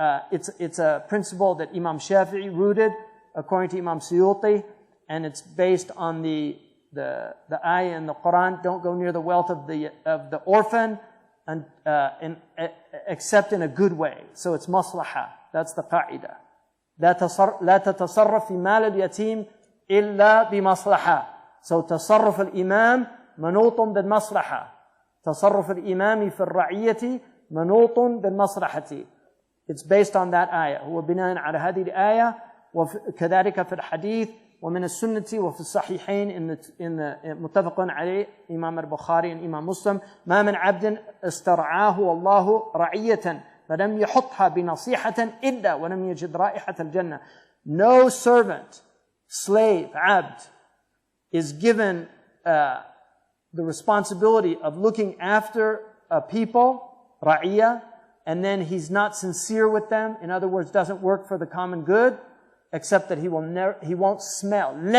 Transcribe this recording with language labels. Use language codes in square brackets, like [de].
[en] It's a principle that Imam Shafi'i rooted, according to Imam Suyuti, and it's based on the ayah in the Quran, don't go near the wealth of the orphan, and except in a good way. So it's maslaha. That's the qa'idah. [ar] لا تتصرف في مال اليتيم إلا بمصلحة. So تصرف الإمام منوط بالمصلحة. تصرف الإمام في الرعية منوط بالمصلحة. [en] It's based on that ayah. [ar] وبناء على هذه الآية وكذلك في الحديث ومن السنة وفي الصحيحين in متفق عليه إمام البخاري and إمام مسلم ما من عبد استرعاه الله رعية فلم يحطها بنصيحة إلا ولم يجد رائحة الجنة. [en] No servant, slave, abd, is given the responsibility of looking after a people, ra'iyah, and then he's not sincere with them. In other words, doesn't work for the common good, except that he won't smell.